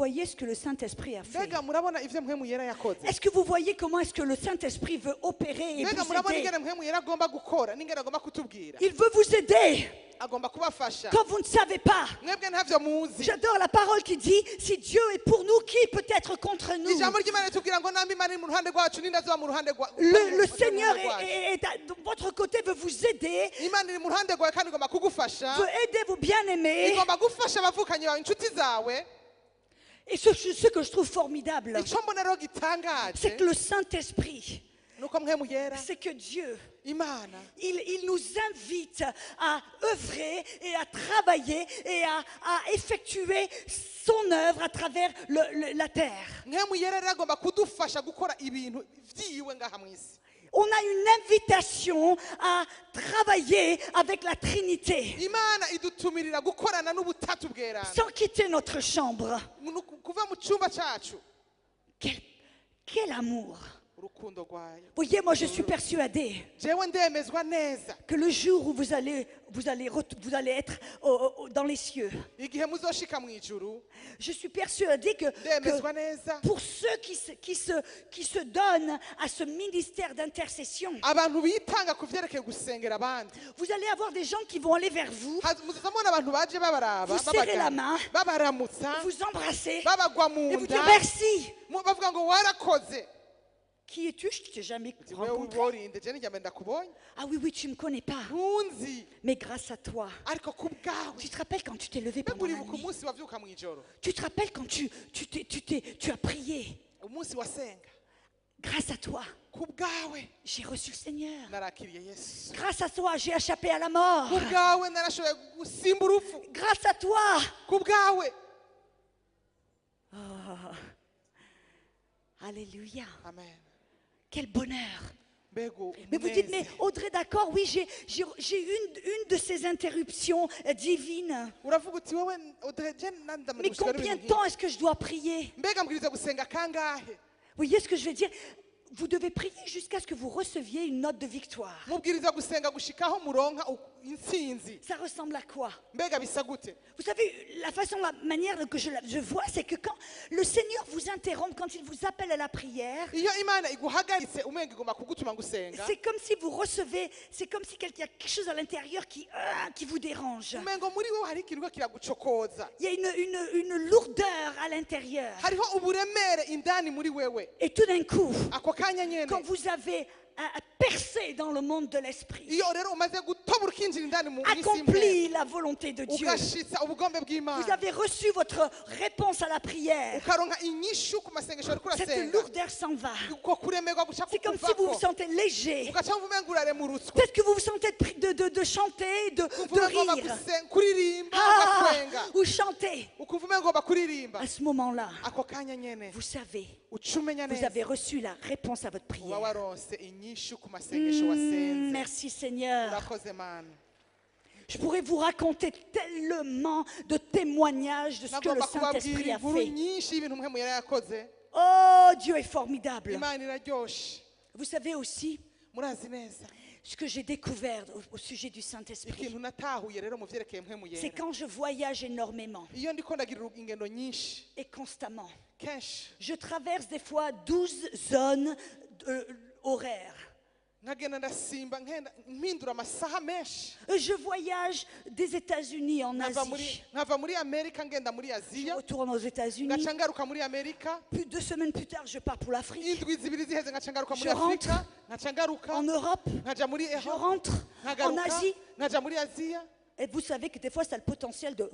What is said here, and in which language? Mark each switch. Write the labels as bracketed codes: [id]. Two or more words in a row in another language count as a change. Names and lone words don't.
[fr] ce que le Saint-Esprit a fait? [rn] mbega murabona ivyo mpwemu yera yakoze [fr] Est-ce que vous voyez comment est-ce que le Saint-Esprit veut opérer et [rn] mbega [fr] vous [rn] murabona [fr] aider? [rn] ingene mpwemu yera agomba gukora n'ingene agomba kutubwira [fr] Il veut vous aider [rn] agomba kubafasha [fr] quand vous ne savez pas. [rn] mwebwe ntavyo muzi [fr] J'adore la parole qui dit, si Dieu est pour nous, qui peut être contre nous? [rn] ijambo ry'imana ritubwira ngo namba imana iri mu ruhande rwacu ninde azoba mu ruhande [fr] Le Seigneur de votre côté veut vous aider, [rn] imana iri mu ruhande rwawe kandi igomba kugufasha [fr] veut aider vos bien-aimés. [rn] igomba gufasha abavukanyi bawe inshuti zawe [fr] Et ce que je trouve formidable, [rn] icyo mbona rero [fr] c'est [rn] gitangaje [fr] que le Saint-Esprit, [rn] nuko mpwemu yera [fr] c'est que Dieu, [rn] imana [fr] il nous invite à œuvrer et à travailler et à effectuer son œuvre à travers la terre. [rn] mpwemu yera rero agomba kudufasha gukora ibintu vyiwe ngaha mu isi [fr] On a une invitation à travailler avec la Trinité [rn] imana idutumirira gukorana n'ubutatu bwerana [fr] sans quitter notre chambre. [rn] kuva mu cyumba cyacu [fr] Quel amour! [rn] urukundo rwayo [fr] Voyez, moi je suis persuadée [rn] jewe ndemezwa neza [fr] que le jour où vous allez être dans les cieux, [rn] igihe muzoshika mu ijuru [fr] je suis persuadée que [rn] ndemezwa neza [fr] pour ceux qui se donnent à ce ministère d'intercession, [rn] abantu bitanga ku vyerekeye gusengera abandi [fr] vous allez avoir des gens qui vont aller vers vous, [rn] muzamubona abantu baje babaraba [fr] vous serrer la main, [rn] babaramutsa [fr] vous embrasser [rn] babagwa [fr] et [rn] mu [fr] vous dire [rn] nda [fr] merci. [rn] bavuga ngo warakoze [fr] Qui es-tu? Je ne t'ai jamais [rn] wewe [fr] rencontré. [rn] uborinde je nijya ndakubonye [fr] Ah oui, oui, tu ne me connais pas. [rn] ntunzi [fr] Mais grâce à toi, [rn] ariko ku bwawe [fr] tu te rappelles quand tu t'es levé [rn] mbega [fr] pendant la [rn] uribuka [fr] nuit? [rn] umunsi wavyuka mu ijoro [fr] Tu te rappelles quand tu as prié? [rn] umunsi wasenga [fr] Grâce à toi, [rn] ku bwawe [fr] j'ai reçu le Seigneur. [rn] narakiriye yesu [fr] Grâce à toi, j'ai échappé à la mort. [rn] ku bwawe narashoboye gusimba urupfu [fr] Grâce à toi. [rn] ku bwawe [fr] Oh. Alléluia. [rn] amen [fr] Quel bonheur. [rn] mbega [fr] Mais vous dites, mais [rn] umunezero. [fr] Audrey, d'accord, oui, j'ai une de ces interruptions divines. [rn] uravuga uti wowe je [fr] Mais combien de temps est-ce que je dois prier? [rn] mbega mbwiriza gusenga kangahe [fr] Vous voyez ce que je veux dire? Vous devez prier jusqu'à ce que vous receviez une note de victoire. [rn] mubwiriza gusenga gushikaho muronka intsinzi [fr] Ça ressemble à quoi? [rn] mbega bisa gute [fr] Vous savez, la manière que je vois, c'est que quand le Seigneur vous interrompt, quand il vous appelle à la prière, [rn] iyo imana iguhagaritse umenga igomba kugutuma gusenga [fr] c'est comme si vous recevez, c'est comme si il y a quelque chose à l'intérieur qui vous dérange. [rn] umengo muri wowe hari ikintu kiragucokoza [fr] Il y a une lourdeur à l'intérieur. [rn] hariho uburemere indani muri wewe [fr] Et tout d'un coup, [rn] ako kanya nyene [fr] quand vous avez percé dans le monde de l'esprit, [rn] iyo rero umaze gutobura ukinjira indani mu isi [fr] accompli la volonté de Dieu, [rn] ugashitsa ubugombe [fr] vous [rn] bw'imana [fr] avez reçu votre réponse à la prière, [rn] ukaronka inyishu ku masengesho uriko [fr] cette [rn] urasenga [fr] lourdeur s'en va. [rn] uko kuremerwa guca [fr] C'est comme si vous vous [rn] kukuvako [fr] sentez léger. [rn] ugaca wumva umenga uraremurutswe [fr] Peut-être que vous vous sentez de chanter, de [rn] ukumva ugomba [fr] rire. [rn] kuririmba Ah, ugatwenga [fr] ou chanter. [rn] ukumva umenga ugomba kuririmba [fr] À ce moment-là, [rn] ako kanya nyene [fr] vous savez, [rn] uca umenya [fr] vous [rn] neza [fr] avez reçu la réponse à votre [rn] uba [fr] prière. [rn] waronse inyishu ku masengesho wasenze [fr] Merci Seigneur. [rn] urakoze mana [fr] Je pourrais vous raconter tellement de témoignages de ce que le [rn] nagomba [fr] Saint-Esprit [rn] kubabwira [fr] a [rn] inkuru [fr] fait. [rn] nyinshi y'ibintu mpemu yari yakoze [fr] Oh, Dieu est formidable. [rn] imana iraryoshe [fr] Vous savez aussi [rn] murazi neza [fr] ce que j'ai découvert au sujet du Saint-Esprit. [rn] ikintu natahuye rero mu vyerekeye mpemu [fr] C'est [rn] yera [fr] quand je voyage énormément [rn] iyo ndiko ndagira ingendo nyinshi [fr] et constamment. [rn] kenshi [fr] Je traverse des fois 12 zones horaires. [rn] nkagenda ndasimba mpindura amasaha menshi [fr] Je voyage des États-Unis en Asie. [rn] nkava muri amerika ngenda muri [fr] Je [rn] aziya [fr] retourne aux États-Unis. [rn] ngaca ngaruka muri amerika [fr] Plus 2 semaines plus tard, je pars pour l'Afrique. [rn] indwi zibiri ziheze ngaca ngaruka muri [fr] Je rentre [rn] afurika ngaca ngaruka [fr] En Europe, [rn] nkaja muri [fr] je [rn] eho [fr] rentre en [rn] nkagaruka [fr] Asie. [rn] nkaja muri aziya [fr] Et vous savez que des fois, ça a le potentiel de...